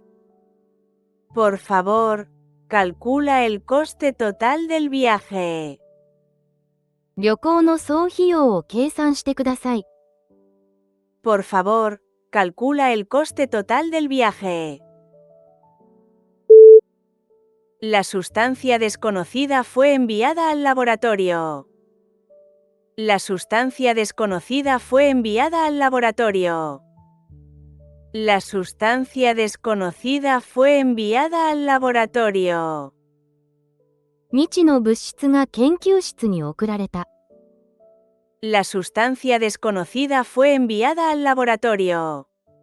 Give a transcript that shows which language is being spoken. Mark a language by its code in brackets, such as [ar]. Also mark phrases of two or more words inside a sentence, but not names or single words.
[es] Por favor, calcula el coste total del viaje. [ja] 旅行の総費用を計算してください。 [es] Por favor, calcula el coste total del viaje. La sustancia desconocida fue enviada al laboratorio. La sustancia desconocida fue enviada al laboratorio. La sustancia desconocida fue enviada al laboratorio. [ja] 未知の物質が研究室に送られた。 [es] La sustancia desconocida fue enviada al laboratorio.